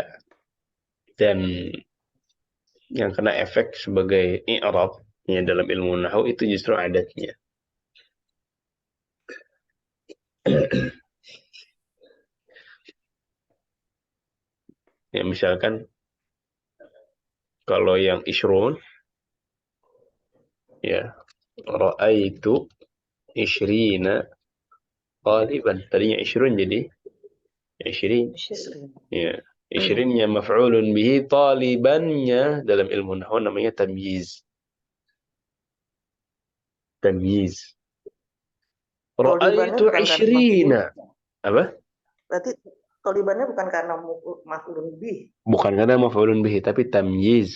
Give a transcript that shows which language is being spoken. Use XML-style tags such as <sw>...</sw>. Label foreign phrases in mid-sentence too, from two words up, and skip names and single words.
<id>Dan yang kena efek sebagai i'rab ya dalam ilmu nahwu itu justru adatnya. Ya misalkan kalau yang ishrun ya</id> <ar>رأيت عشرين قالبا.</ar> <id>Tadinya ishrun jadi ishrin. Ya. Ishrinnya</id> <ar>مفعول به,</ar> <id>talibannya dalam ilmu nahwu namanya tamyiz. Tamyiz.</id> <ar>رأيت عشرين.</ar> <id>Apa? Berarti tolibannya bukan karena</id> <ar>مفعول به.</ar> <id>Bukan karena</id> <ar>مفعول به,</ar> <id>tapi tamyiz.</id>